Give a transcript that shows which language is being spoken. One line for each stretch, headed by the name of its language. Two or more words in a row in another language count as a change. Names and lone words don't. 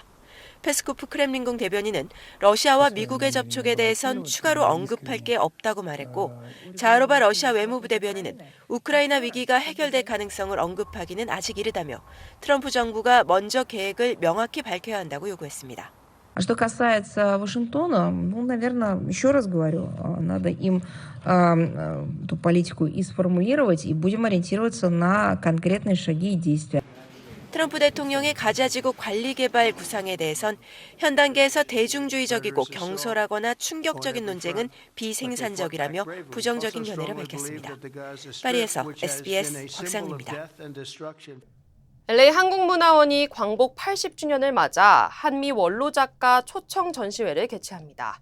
Korean: 페스코프 크렘린궁 대변인은 러시아와 미국의 접촉에 대해선 추가로 언급할 게 없다고 말했고, 자하로바 러시아 외무부 대변인은 우크라이나 위기가 해결될 가능성을 언급하기는 아직 이르다며 트럼프 정부가 먼저 계획을 명확히 밝혀야 한다고 요구했습니다.
Russian: Что касается Вашингтона, наверное, еще раз говорю, надо им эту политику и сформулировать, и будем ориентироваться на конкретные шаги и действия.
Korean: 트럼프 대통령의 가자지구 관리개발 구상에 대해선 현 단계에서 대중주의적이고 경솔하거나 충격적인 논쟁은 비생산적이라며 부정적인 견해를 밝혔습니다. 파리에서 SBS 곽상입니다. LA 한국문화원이 광복 80주년을 맞아 한미 원로 작가 초청 전시회를 개최합니다.